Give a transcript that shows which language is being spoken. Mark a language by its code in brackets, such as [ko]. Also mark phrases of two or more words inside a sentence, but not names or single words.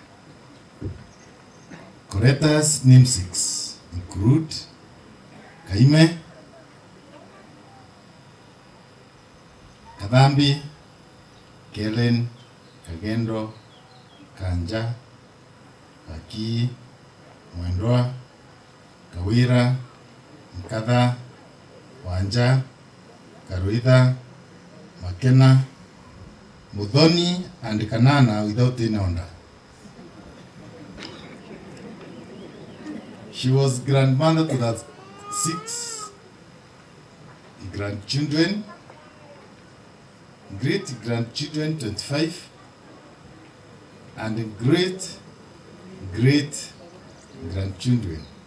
[en] Colleta's namesakes include Kaime, Kadambi, Kellen, Kagendo, Kanja, Kaki, Mwendwa, Kawira, Mkatha, Wanja, Karuitha, Makena, Muthoni, and Kanana without any order. She was grandmother to the 6 grandchildren, great-grandchildren 25, and great-great-grandchildren.